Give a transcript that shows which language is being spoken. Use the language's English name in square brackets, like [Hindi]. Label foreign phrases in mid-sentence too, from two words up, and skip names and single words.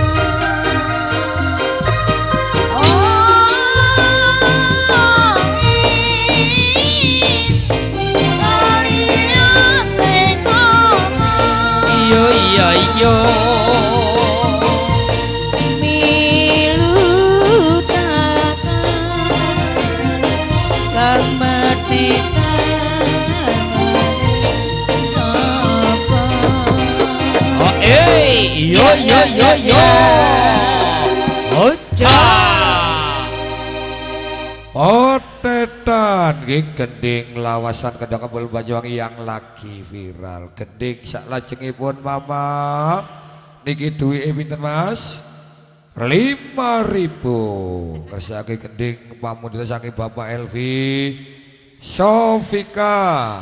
[Javanese] Iyo iya iyo milu kang merdeka sapa Oh iyo iyo iyo iyo Ocha Otetan nggih gending lawasan Kendang Kebul Banyuwangi [Indonesian] yang lagi viral. [Javanese] Gending saklajengipun Mama niki duwike pinten Mas? 5.000. Kersake gending pamundhut saking Bapak Elvi Sofika.